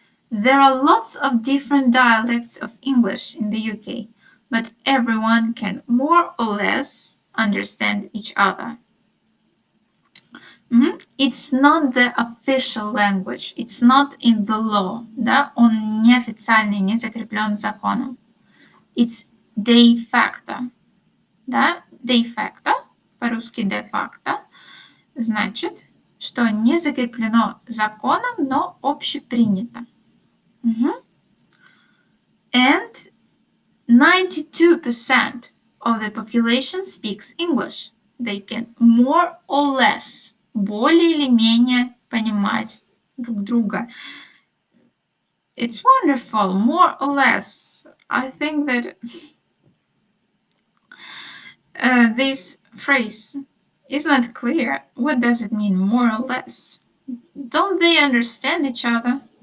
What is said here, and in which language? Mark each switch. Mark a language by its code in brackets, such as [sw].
[en] There are lots of different dialects of English in the UK, but everyone can more or less understand each other. It's not the official language, it's not in the law, да? [ru] Он неофициальный, не закреплен законом. [en] It's de facto, да? [ru] De facto, по-русски de facto, значит, что не закреплено законом, но общепринято. [en] And 92% of the population speaks English. They can more or less, [ru] более или менее понимать друг друга. [en] It's wonderful, more or less. I think that this phrase is not clear. What does it mean, more or less? Don't they understand each other?